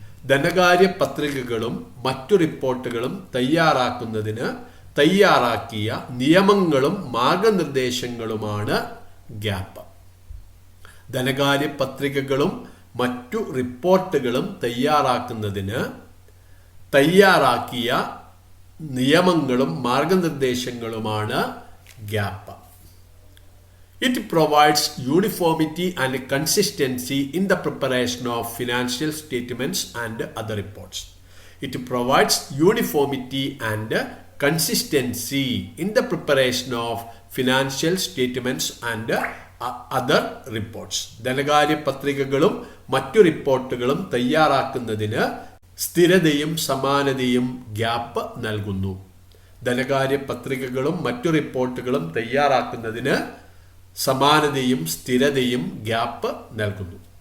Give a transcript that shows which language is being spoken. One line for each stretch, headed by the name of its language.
Malayalam: ധനകാര്യ പത്രികകളും മറ്റു റിപ്പോർട്ടുകളും തയ്യാറാക്കുന്നതിന് തയ്യാറാക്കിയ നിയമങ്ങളും മാർഗനിർദ്ദേശങ്ങളുമാണ് ഗ്യാപ്പ്. ധനകാര്യ പത്രികകളും മറ്റു റിപ്പോർട്ടുകളും തയ്യാറാക്കുന്നതിന് തയ്യാറാക്കിയ നിയമങ്ങളും മാർഗനിർദ്ദേശങ്ങളുമാണ് gap.
English: It provides uniformity and consistency in the preparation of financial statements and other reports. It provides uniformity and consistency in the preparation of financial statements and other reports.
Malayalam: ധനകാര്യ പത്രികകളും മറ്റു റിപ്പോർട്ടുകളും തയ്യാറാക്കുന്നതിന് സ്ഥിരതയും സമാനതയും ഗ്യാപ്പ് നൽകുന്നു. ധനകാര്യ പത്രികകളും മറ്റു റിപ്പോർട്ടുകളും തയ്യാറാക്കുന്നതിന് സമാനതയും സ്ഥിരതയും ഗ്യാപ്പ് നൽകുന്നു.